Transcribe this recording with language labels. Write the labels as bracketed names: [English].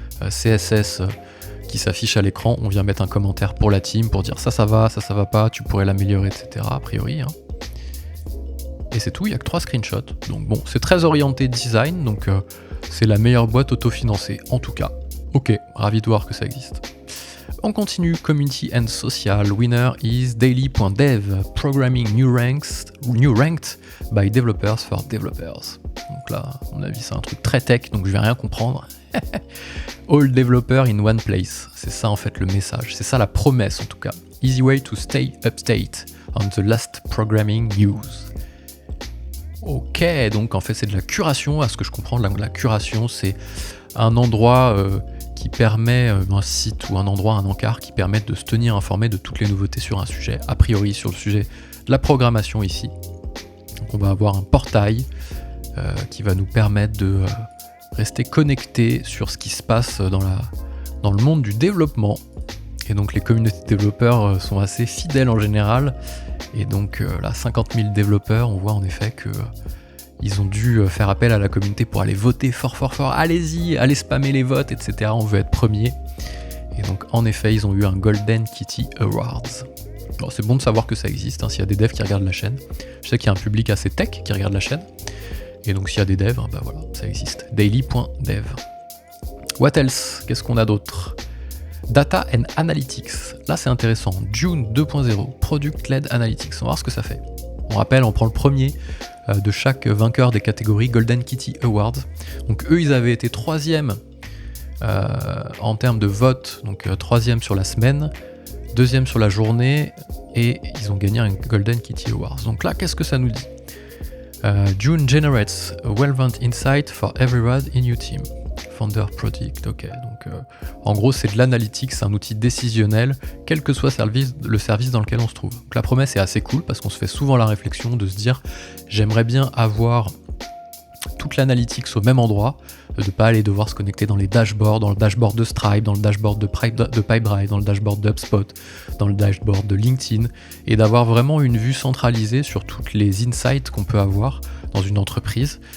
[French] CSS qui s'affiche à l'écran, on vient mettre un commentaire pour la team pour dire ça va pas, tu pourrais l'améliorer, etc. a priori. Hein. Et c'est tout, il n'y a que 3 screenshots. Donc bon, c'est très orienté design, donc c'est la meilleure boîte autofinancée, en tout cas. Ok, ravi de voir que ça existe. On continue, [English] community and social. Winner is daily.dev, programming new ranked by developers for developers. [French] Donc là, à mon avis, c'est un truc très tech, donc je vais rien comprendre. [English] All developer in one place. [French] C'est ça en fait le message. C'est ça la promesse en tout cas. [English] Easy way to stay up-to-date on the last programming news. [French] Ok, donc en fait c'est de la curation. À ce que je comprends, la curation, c'est un endroit qui permet, un site ou un endroit, un encart qui permet de se tenir informé de toutes les nouveautés sur un sujet, a priori sur le sujet de la programmation ici. Donc on va avoir un portail qui va nous permettre de rester connecté sur ce qui se passe dans le monde du développement. Et donc les communautés de développeurs sont assez fidèles en général. Et donc là, 50 000 développeurs, on voit en effet que ils ont dû faire appel à la communauté pour aller voter fort. Allez-y, allez spammer les votes, etc. On veut être premier. Et donc en effet, ils ont eu un Golden Kitty Awards. Alors, c'est bon de savoir que ça existe, hein, s'il y a des devs qui regardent la chaîne. Je sais qu'il y a un public assez tech qui regarde la chaîne. Et donc s'il y a des devs, bah voilà, ça existe. Daily.dev. [English] What else? [French] Qu'est-ce qu'on a d'autre? Data and Analytics. Là c'est intéressant. [English] June 2.0, Product-Led Analytics. [French] On va voir ce que ça fait. On rappelle, on prend le premier de chaque vainqueur des catégories Golden Kitty Awards. Donc eux, ils avaient été 3e en termes de vote, donc 3e sur la semaine, 2e sur la journée, et ils ont gagné un Golden Kitty Awards. Donc là, qu'est-ce que ça nous dit? [English] June generates a relevant insight for everyone in your team. Founder Project, ok. [French] Donc en gros, c'est de l'analytique, c'est un outil décisionnel, quel que soit le service dans lequel on se trouve. Donc la promesse est assez cool parce qu'on se fait souvent la réflexion de se dire j'aimerais bien avoir toute l'analytique au même endroit, de ne pas aller devoir se connecter dans les dashboards, dans le dashboard de Stripe, dans le dashboard de Pipedrive, dans le dashboard d'HubSpot, dans le dashboard de LinkedIn, et d'avoir vraiment une vue centralisée sur toutes les insights qu'on peut avoir dans une entreprise.